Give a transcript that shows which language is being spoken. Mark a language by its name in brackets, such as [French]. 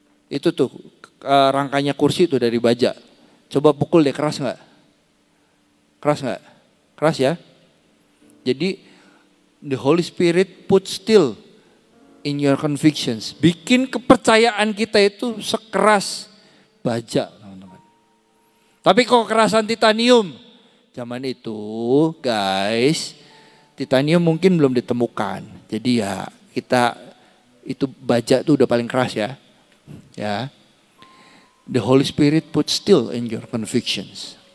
[Indonesian] Itu tuh rangkanya kursi tuh dari baja. Coba pukul deh, keras nggak? Keras nggak? Keras ya. Jadi [English] the Holy Spirit put still in your convictions. [Indonesian] Bikin kepercayaan kita itu sekeras baja, teman-teman. Tapi kok kerasan titanium? Zaman itu, guys, titanium mungkin belum ditemukan. Jadi ya kita itu baja tuh udah paling keras ya. Ya. [English] The Holy Spirit put still in your convictions.